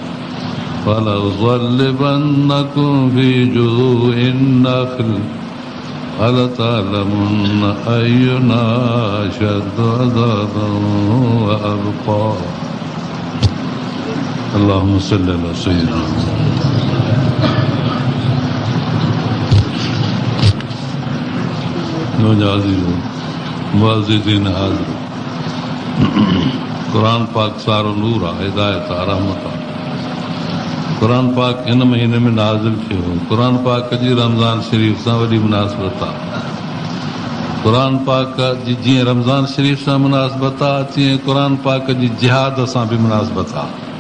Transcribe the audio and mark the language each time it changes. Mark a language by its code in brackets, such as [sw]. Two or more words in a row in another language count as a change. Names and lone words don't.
[ar] فلأصلبنكم في جذوع النخل فلتعلمن أينا أشد عذابا وأبقى اللهم صل على سيدنا [sd] मुअज़्ज़िज़ीन हाज़िर कुरान पाक सारो नूर आहे हिदायत आहे रहमत आहे कुरान पाक इन महीने में नाज़िल थियो कुरान पाक जी रमज़ान शरीफ़ सां वॾी मुनासिबत आहे कुरान पाक जी जीअं रमज़ान शरीफ़ सां मुनासिबत आहे तीअं कुरान पाक जी जिहाद सां बि मुनासिबत आहे